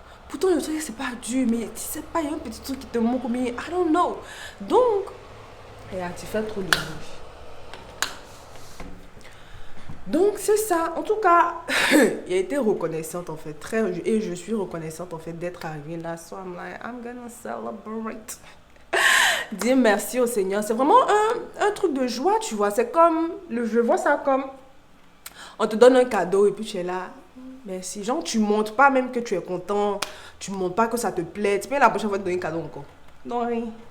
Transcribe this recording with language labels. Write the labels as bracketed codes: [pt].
[fr] Pourtant, le truc, c'est pas dur, mais tu sais pas, il y a un petit truc qui te manque, mais [en] I don't know. [fr] Donc, tu fais trop de bruit. Donc, c'est ça. En tout cas, il a été reconnaissante, en fait. Et je suis reconnaissante, en fait, d'être arrivée là. [en] So, I'm like, I'm gonna celebrate. [fr] Dire merci au Seigneur. C'est vraiment un truc de joie, tu vois. C'est comme, je vois ça comme, on te donne un cadeau et puis tu es là. Merci. Genre, tu montres pas même que tu es content. Tu montres pas que ça te plaît. Tu peux la prochaine fois te donner un cadeau encore. Non, rien.